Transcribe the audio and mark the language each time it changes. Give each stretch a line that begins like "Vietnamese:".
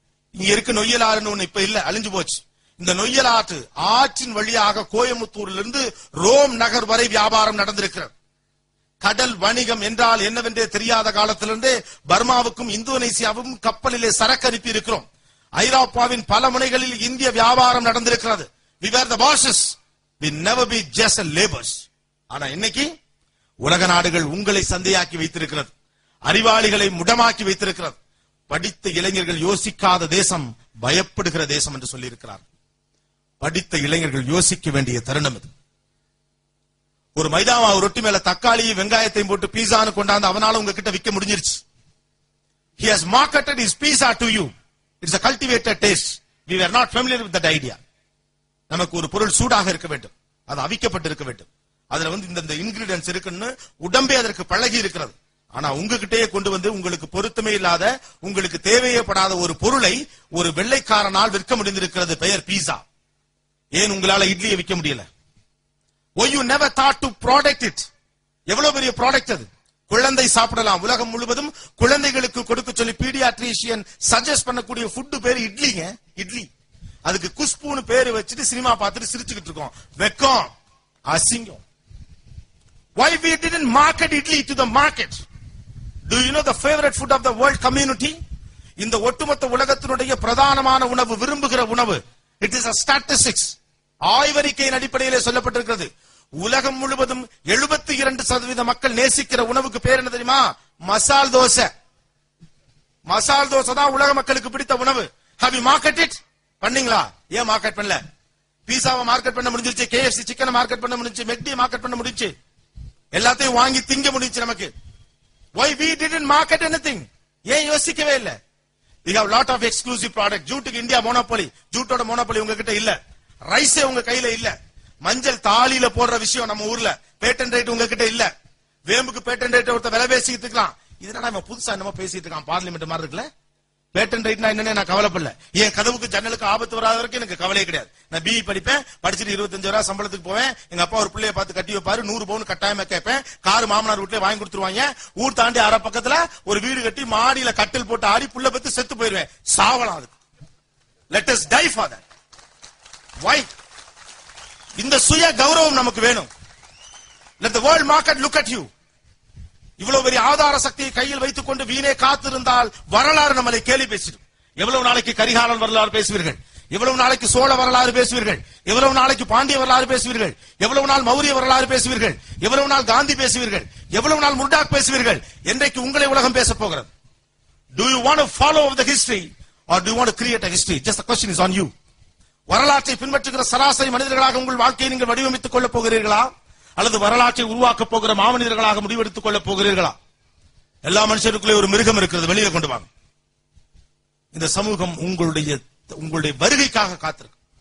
Tamil: இங்க இருக்க நொய்யலாறுன்னு ஒண்ணு இப்ப இல்ல, அழிஞ்சு போச்சு. இந்த நொய்யலாற்று ஆற்றின் வழியாக கோயம்புத்தூரில் இருந்து ரோம் நகர் வரை வியாபாரம் நடந்திருக்கிறது. கடல் வணிகம் என்றால் என்னவென்றே தெரியாத காலத்திலிருந்தே பர்மாவுக்கும் இந்தோனேசியாவுக்கும் கப்பலிலே சரக்கு அனுப்பி இருக்கிறோம். ஐரோப்பாவின் பல முனைகளில் இந்திய வியாபாரம் நடந்திருக்கிறது.
English: We were the bosses. We never be just laborers.
Tamil: ஆனா இன்னைக்கு உலக நாடுகள் உங்களை சந்தையாக்கி வைத்திருக்கிறது, அறிவாளிகளை முடமாக்கி வைத்திருக்கிறது. படித்த இளைஞர்கள் யோசிக்காத தேசம் பயப்படுகிற தேசம் என்று சொல்லி இருக்கிறார். படித்த இளைஞர்கள் யோசிக்க வேண்டிய தருணம் இது. ஒரு மைதா மாவு ரொட்டி மேல தக்காளியும் வெங்காயத்தையும் போட்டு பீஸான்னு கொண்டாந்து அவனால உங்ககிட்ட விற்க முடிஞ்சிருச்சு.
English: He has marketed his pizza to you. It's a cultivated taste. We were not familiar with that idea.
Tamil: நமக்கு ஒரு பொருள் சூடாக இருக்க வேண்டும், அது அவிக்கப்பட்டு இருக்க வேண்டும், அதுல வந்து இந்த இன்கிரிடியன்ஸ் இருக்குன்னு உடம்பே அதற்கு பழகி இருக்கிறது. ஆனா உங்ககிட்டயே கொண்டு வந்து உங்களுக்கு பொருத்தமே இல்லாத, உங்களுக்கு தேவையப்படாத ஒரு பொருளை ஒரு வெள்ளைக்காரனால் விற்க முடிந்திருக்கிறது. பெயர் பீஸா. ஏன் உங்களால இட்லியை விற்க முடியல?
English: Why you never thought to product it?
Tamil: எவ்வளவு பெரிய ப்ராடக்ட் அது. குழந்தை சாப்பிடலாம். உலகம் முழுவதும் குழந்தைகளுக்கு கொடுக்க சொல்லி பீடியாட்ரிஷியன் சஜஸ்ட் பண்ணக்கூடிய ஃபுட் பேரு இட்லிங்க. இட்லி. அதுக்கு குஷ்புன்னு பேரு வச்சுட்டு சினிமா பார்த்துட்டு சிரிச்சுக்கிட்டு இருக்கோம். வெக்கம், அசிங்கம்.
English: Why we didn't market idli to the market? Do you know the favorite food of the world community?
Tamil: இந்த ஒட்டுமொத்த உலகத்தினுடைய பிரதானமான உணவு, விரும்புகிற உணவு.
English: It is a statistics.
Tamil: ஆய்வறிக்கையின் அடிப்படையிலே சொல்லப்பட்டிருக்கிறது. உலகம் முழுவதும் 72% மக்கள் நேசிக்கிற உணவுக்கு பேர் என்ன தெரியுமா? மசால் தோசை. மசால் தோசை தான் உலக மக்களுக்கு பிடித்த உணவு.
English: Have you marketed?
Tamil: பண்ணீங்களா? ஏன் மார்க்கெட் பண்ணல? பீஸாவை மார்க்கெட் பண்ண முடிஞ்சிருச்சு, KFC சிக்கனை மார்க்கெட் பண்ண முடிஞ்சிருச்சு, மெக்டி மார்க்கெட் பண்ண முடிஞ்சிருச்சு, எல்லாத்தையும் வாங்கி திங்க முடிஞ்சிருச்சு நமக்கு. Why we didn't market anything? ஏன் யோசிக்கவே இல்ல? We have lot of exclusive product. ஜூட்டுக்கு India monopoly. ஜூட்டோட monopoly உங்ககிட்ட இல்ல. ரைஸே உங்க கையில இல்ல. மஞ்சள் தாலியில போடுற விஷயம் நம்ம ஊர்ல பேட்டன்ட் ரைட் உங்ககிட்ட இல்ல. வேம்புக்கு பேட்டன்ட் ரைட் ஒருத்த விலை பேசிட்டு இருக்கான். இதனால நம்ம புதுசா என்னமோ பேசிட்டு இருக்கான், பார்லிமெண்ட் மாதிரி இருக்குல்ல. பேட்டன் ரைட்னா என்னன்னு நான் கவலைப்படல. என் கதவுக்கு ஜன்னலுக்கு ஆபத்து வராத வரைக்கும் எனக்கு கவலையே கிடையாது. நான் பிஇ படிப்பேன், படிச்சுட்டு 25,000 சம்பளத்துக்கு போவேன். எங்க அப்பா ஒரு பிள்ளைய பார்த்து கட்டி வைப்பாரு, 100 பவுன் கட்டாயமா கேட்பேன். கார் மாமனார் வீட்டுல வாங்கி கொடுத்துருவாங்க. ஊர் தாண்டி அரை பக்கத்துல ஒரு வீடு கட்டி மாடியில கட்டில் போட்டு ஆடி புள்ள பத்து செத்து போயிருவேன். சாவலாம் அதுக்கு.
English: Let us die for that. Why?
Tamil: இந்த சுய கௌரவம் நமக்கு வேணும்.
English: Let the world market look at you.
Tamil: இவ்வளவு பெரிய ஆதார சக்தியை கையில் வைத்துக் கொண்டு வீணே காத்திருந்தால் வரலாறு நம்மளை கேலி பேசிடும். எவ்வளவு நாளைக்கு கரிகாலன் வரலாறு பேசுவீர்கள்? எவ்வளவு நாளைக்கு சோழ வரலாறு பேசுவீர்கள்? எவ்வளவு நாளைக்கு பாண்டிய வரலாறு பேசுவீர்கள்? எவ்வளவு நாள் மௌரிய வரலாறு பேசுவீர்கள்? எவ்வளவு நாள் காந்தி பேசுவீர்கள்? எவ்வளவு நாள் முர்டாக் பேசுவீர்கள்? என்றைக்கு உங்களை உலகம் பேச போகிறது?
English: Do you want to follow the history or do you want to create a history? Just the question is on you.
Tamil: வரலாற்றை பின்பற்றுகிற சராசரி மனிதர்களாக உங்கள் வாழ்க்கையை நீங்கள் வடிவமைத்துக் கொள்ளப் போகிறீர்களா, அல்லது வரலாற்றை உருவாக்கப் போகிற மாமனிதர்களாக முடிவெடுத்துக் கொள்ளப் போகிறீர்களா? எல்லா மனுஷருக்குள்ளே ஒரு மிருகம் இருக்கிறது, வெளியே கொண்டு வாங்க. இந்த சமூகம் உங்களுடைய வருகைக்காக காத்திருக்கு.